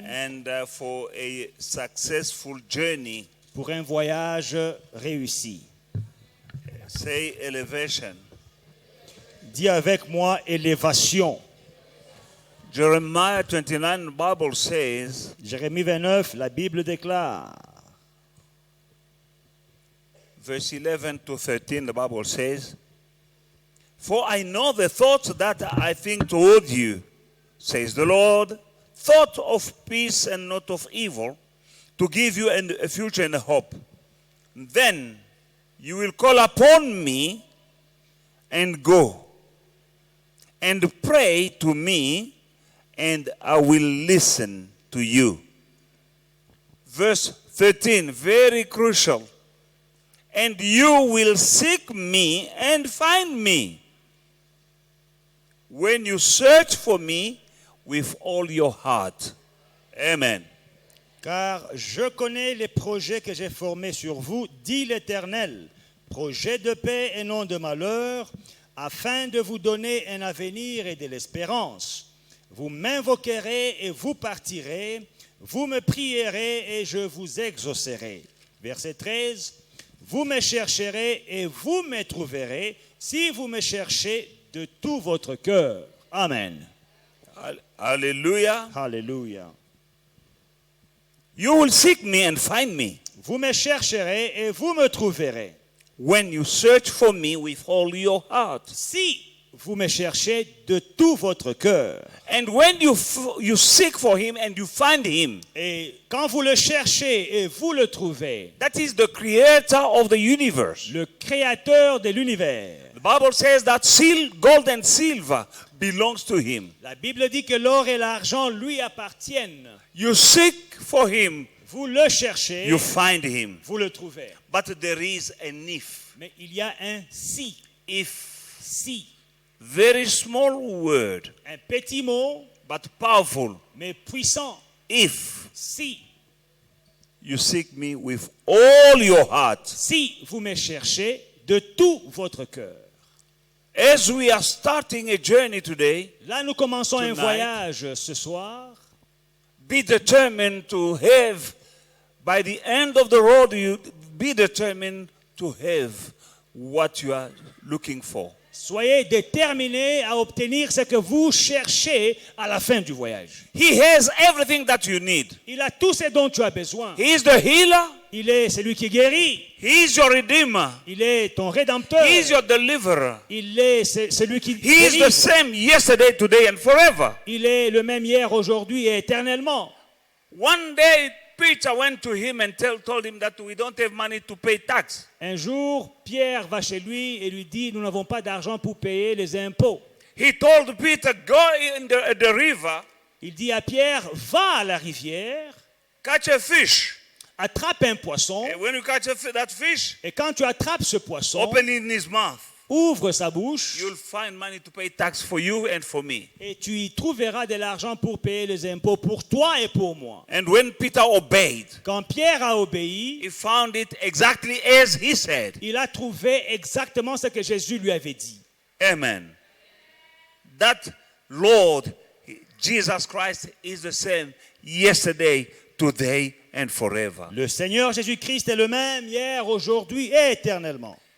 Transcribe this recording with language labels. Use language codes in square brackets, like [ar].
[en] and for a successful journey. [fr] pour un voyage réussi. [en] Say elevation. [fr] Dis avec moi élévation. [en] Jeremiah 29, the Bible says, [fr] Jérémie 29, la Bible déclare, [en] verse 11 to 13, the Bible says, for I know the thoughts that I think toward you, says the Lord, thought of peace and not of evil, to give you a future and a hope. Then you will call upon me and go and pray to me, and I will listen to you. Verse 13, very crucial. And you will seek me and find me when you search for me with all your heart. Amen. [fr] car je connais les projets que j'ai formés sur vous, dit l'Éternel, projets de paix et non de malheur, afin de vous donner un avenir et de l'espérance. Vous m'invoquerez et vous partirez, vous me prierez et je vous exaucerai. Verset 13, vous me chercherez et vous me trouverez si vous me cherchez de tout votre cœur. Amen. [en] Hallelujah. [fr] Alléluia. [en] You will seek me and find me [fr] Vous me chercherez et vous me trouverez. [en] when you search for me with all your heart. [fr] Si vous me cherchez de tout votre cœur. [en] And when you seek for him and you find him, [fr] Et quand vous le cherchez et vous le trouvez, [en] that is the creator of the universe. [fr] le créateur de l'univers. [en] The Bible says that gold and silver belongs to him. [fr] La Bible dit que l'or et l'argent lui appartiennent. [en] You seek for him, [fr] Vous le cherchez, [en] you find him. [fr] vous le trouvez. [en] But there is an if. [fr] Mais il y a un si. [en] Si. Very small word, [fr] Un petit mot, [en] but powerful. [fr] mais puissant. [en] If [fr] Si. [en] you seek me with all your heart. [fr] Si vous me cherchez de tout votre cœur. [en] As we are starting a journey today, [fr] Là, nous commençons un [en] Tonight. [fr] voyage ce soir. [en] be determined to have, by the end of the road, you be determined to have what you are looking for. [fr] Soyez déterminés à obtenir ce que vous cherchez à la fin du voyage. [en] He has everything that you need. [fr] Il a tout ce dont tu as besoin. [en] He is the healer. [fr] Il est celui qui guérit. [en] He is your redeemer. [fr] Il est ton rédempteur. [en] He is your deliverer. [fr] Il est celui qui [en] He is the [fr] délivre. [en] same yesterday, today, and forever. [fr] Il est le même hier, aujourd'hui et éternellement. [en] One day, Peter went to him and told him that we don't have money to pay tax. [fr] Un jour, Pierre va chez lui et lui dit, nous n'avons pas d'argent pour payer les impôts. [en] He told Peter, go in the river, [fr] Il dit à Pierre, va à la rivière, [en] catch a fish. [fr] attrape un poisson, [en] And when you catch that fish, [fr] et quand tu attrapes ce poisson, [en] open in his mouth. [fr] ouvre sa bouche, [en] You'll find money to pay tax for you and for me. [fr] et tu y trouveras de l'argent pour payer les impôts pour toi et pour moi. [en] And when Peter obeyed, [fr] Quand Pierre a obéi, [en] he found it exactly as he said. [fr] il a trouvé exactement ce que Jésus lui avait dit. [en] Amen. That Lord, Jesus Christ, is the same yesterday, today, and forever. [fr] Le Seigneur Jésus-Christ est le même hier, aujourd'hui et éternellement.